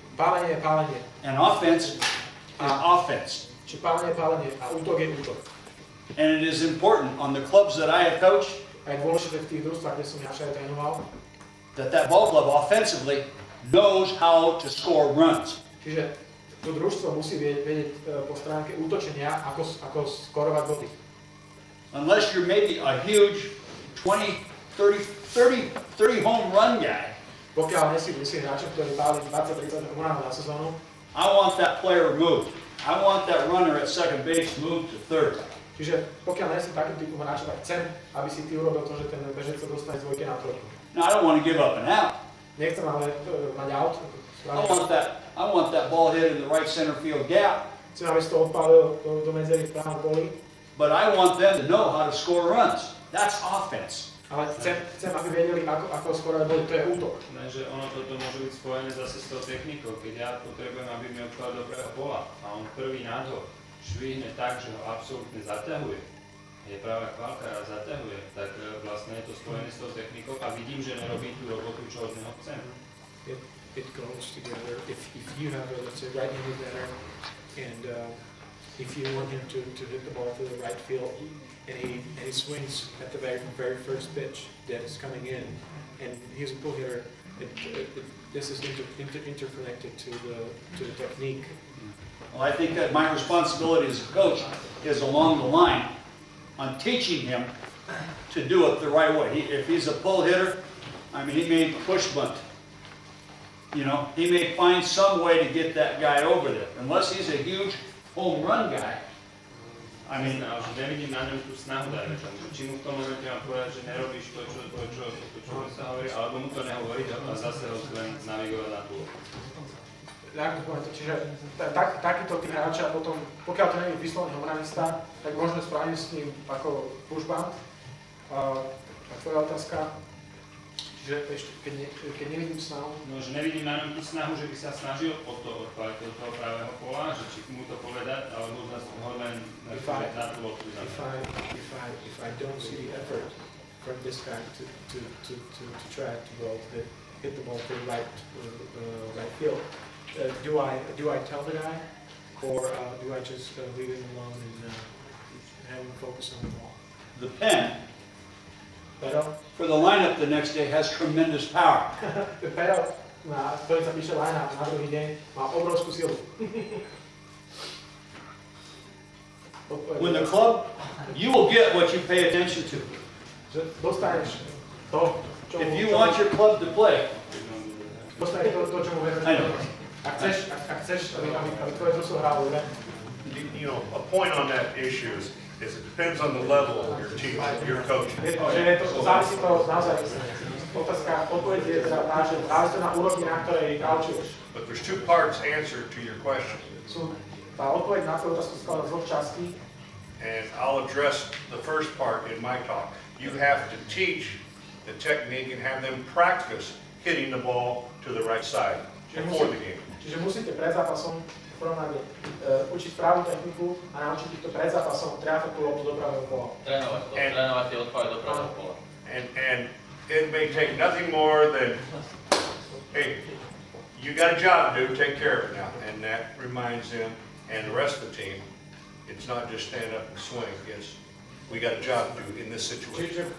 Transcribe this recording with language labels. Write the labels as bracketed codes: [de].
[sk] Pálenie je pálenie. [en] and offense is offense. [sk] Či pálenie je pálenie a útok je útok. [en] And it is important on the clubs that I have coached [sk] A je dôležité v tých družstvách, kde som ja všade trénoval, [en] that ball club offensively knows how to score runs. [sk] čiže to družstvo musí vedieť po stránke útočenia, ako skorovať body. [en] Unless you're maybe a huge 20, 30 home run guy, [sk] Pokiaľ nie si hráčom, ktorí páli 20-30 homránov na sezónu, [en] I want that player moved. I want that runner at second base moved to third. [sk] čiže pokiaľ nie si takým typom hráča, tak chcem, aby si ty urobil to, že ten bežec sa dostane z dvojky na trojku. [en] Now I don't want to give up an out. [sk] Nechcem ale mať out. [en] I want that ball hit in the right center field gap. [sk] Chcem, aby si to odpálil do medzery v pravom poli, [en] But I want them to know how to score runs. That's offense. [sk] ale chcem, aby vedeli, ako skorovať body, to je útok. Lenže ono toto môže byť spojené zase s tou technikou. Keď ja potrebujem, aby mi odpadol do prvého pola a on prvý nádhor švihne tak, že ho absolútne zaťahuje, je práve chválka a zaťahuje, tak vlastne je to spojené s tou technikou a vidím, že nerobí tú robotu, čo od neho chcem. [en] It goes together. If you have a, let's say, right-handed batter, and if you want him to hit the ball to the right field, and he swings at the very first pitch that is coming in, and he's a pull hitter, this is interconnected to the technique. Well, I think that my responsibility as a coach is along the line on teaching him to do it the right way. If he's a pull hitter, I mean, he may push bunt. You know, he may find some way to get that guy over there. Unless he's a huge home run guy, I mean, [sk] Že nevidím na ňom tú snahu, dajme tomu. Či mu v tom momente mám povedať, že nerobíš to, čo sa hovorí, alebo mu to nehovorí a zase ho len navigovať na tú. Čiže takýto tí hráča potom, pokiaľ to nie je vyslovný homranista, tak môžeme spraviť s ním ako push bunt. A tvoja otázka, čiže ešte, keď nevidím snahu. No, že nevidím na ňom tú snahu, že by sa snažil o to odpáliť do toho pravého pola, že či mu to povedať, alebo ho len na tú loptu zabrať. [en] If I don't see the effort from this guy to try to hit the ball to the right field, do I tell the guy, or do I just leave him alone and have him focus on the ball? the pen [sk] Pero, [en] for the lineup the next day has tremendous power. [sk] pero na ktorý sa píše line-up na druhý deň, má obrovskú silu. [en] When the club, you will get what you pay attention to. [sk] Že dostaneš to, čo [en] If you want your club to play, [sk] dostaneš to, čo mu [en] I know. [sk] venuješ. Ak chceš, aby tvoje družstvo hralo dobre, [en] You know, a point on that issue is it depends on the level of your team, your coaching. [sk] závisí to naozaj. Otázka, odpoveď je teda tá, že závisí to na úrovni, na ktorej kaučuješ. [en] But there's two parts answer to your question. [sk] Tá odpoveď na tvoju otázku skladá z dvoch častí. [en] And I'll address the first part in my talk. You have to teach the technique and have them practice hitting the ball to the right side before the game. [sk] Čiže musíte pred zápasom v prvom rade učiť správnu techniku a naučiť ich to pred zápasom tráfiť tú loptu do pravého pola. Trénovať tie odpály do pravého pola. [en] And it may take nothing more than, hey, you got a job to do, take care of it now. And that reminds them and the rest of the team, it's not just stand up and swing, it's, we got a job to do in this situation.